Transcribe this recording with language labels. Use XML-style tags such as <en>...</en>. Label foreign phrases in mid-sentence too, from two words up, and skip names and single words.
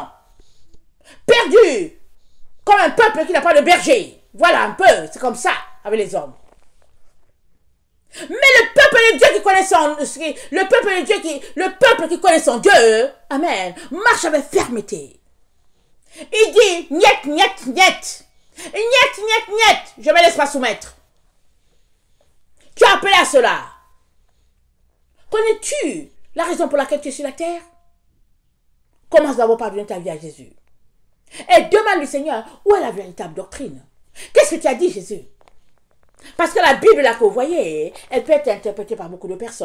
<fr>Perdus. Comme un peuple qui n'a pas de berger. Voilà un peu, c'est comme ça avec les hommes. Mais le peuple de Dieu qui connaît le peuple qui connaît son Dieu, amen, marche avec fermeté. Il dit, niet, niet, niet. Niet, niet, niet. Je me laisse pas soumettre. Tu as appelé à cela. Connais-tu la raison pour laquelle tu es sur la terre? Commence d'abord par donner ta vie à Jésus. Et demande au Seigneur, où est la véritable doctrine? Qu'est-ce que tu as dit, Jésus? Parce que la Bible, là que vous voyez, elle peut être interprétée par beaucoup de personnes.</fr>